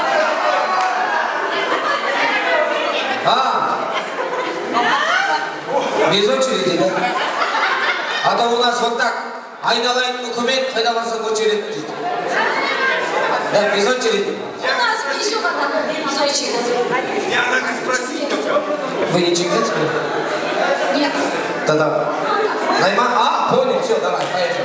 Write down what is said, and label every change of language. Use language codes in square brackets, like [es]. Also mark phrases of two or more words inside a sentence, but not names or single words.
[ru] Без очереди, да? А то у нас вот так. [kk] Айналайын үкімет, қайда барсаң очередь дейді. [ru] Да, без очереди. У нас еще одна без очереди. Я так и спросил. Вы не чекаете? Нет. Тогда. Найман? Понял, все, давай, поехали.